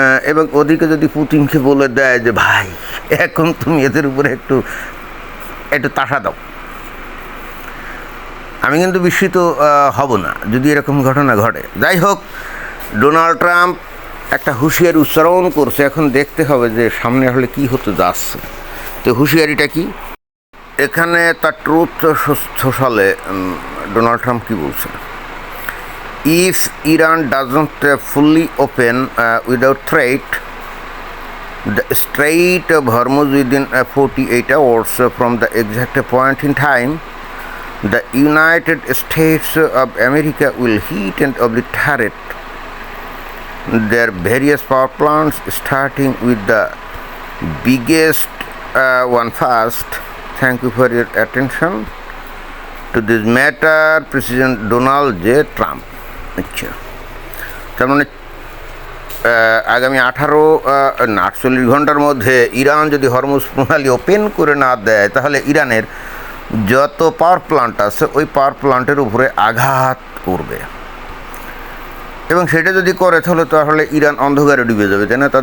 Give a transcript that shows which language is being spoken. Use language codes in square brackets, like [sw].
[bn] এবং ওদিকে যদি পুতিনকে বলে দেয় যে ভাই এখন তুমি এদের উপরে একটু তাড়া দাও, আমি কিন্তু বিস্মিত হব না যদি এরকম ঘটনা ঘটে। যাই হোক, ডোনাল্ড ট্রাম্প একটা হুঁশিয়ারি উচ্চারণ করছে, এখন দেখতে হবে যে সামনে আসলে কী হতে যাচ্ছে। তো হুঁশিয়ারিটা কি? এখানে তার ট্রুথ সোশ্যালে ডোনাল্ড ট্রাম্প কী বলছে, [en] if Iran doesn't fully open without threat the Strait of Hormuz within 48 hours from the exact point in time, the United States of America will hit and obliterate their various power plants, starting with the biggest one first. Thank you for your attention to this matter, President Donald J. Trump. [bn] আচ্ছা, তার মানে আগামী 48 ঘন্টার মধ্যে Iran যদি Hormuz প্রণালী open করে না দেয় তাহলে ইরানের যত পাওয়ার প্লান্ট আছে ওই পাওয়ার প্লান্টের উপরে আঘাত করবে, এবং সেটা যদি করে তাহলে ইরান অন্ধকারে ডুবে যাবে, তাই না?